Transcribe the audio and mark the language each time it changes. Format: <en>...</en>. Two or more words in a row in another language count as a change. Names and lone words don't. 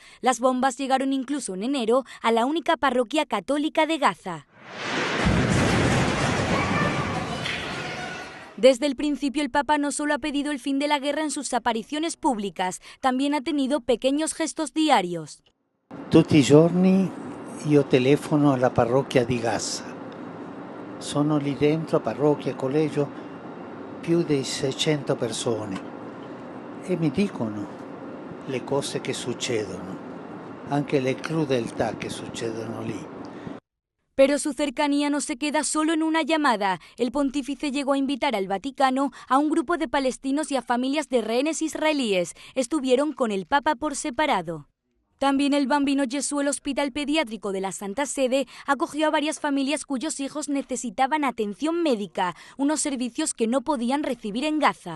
<es>Las bombas llegaron incluso en enero a la única parroquia católica de Gaza. Desde el principio, el Papa no solo ha pedido el fin de la guerra en sus apariciones públicas, también ha tenido pequeños gestos diarios.</es> <it>Tutti i giorni io telefono alla parrocchia di Gaza. Sono lì dentro, parrocchia, collegio, più di 600 persone e mi dicono le cose che succedono, anche le crudeltà che succedono lì.</it> <es>Pero su cercanía no se queda solo en una llamada. El pontífice llegó a invitar al Vaticano a un grupo de palestinos y a familias de rehenes israelíes. Estuvieron con el Papa por separado. También el Bambino Gesù, el hospital pediátrico de la Santa Sede, acogió a varias familias cuyos hijos necesitaban atención médica, unos servicios que no podían recibir en Gaza.</es>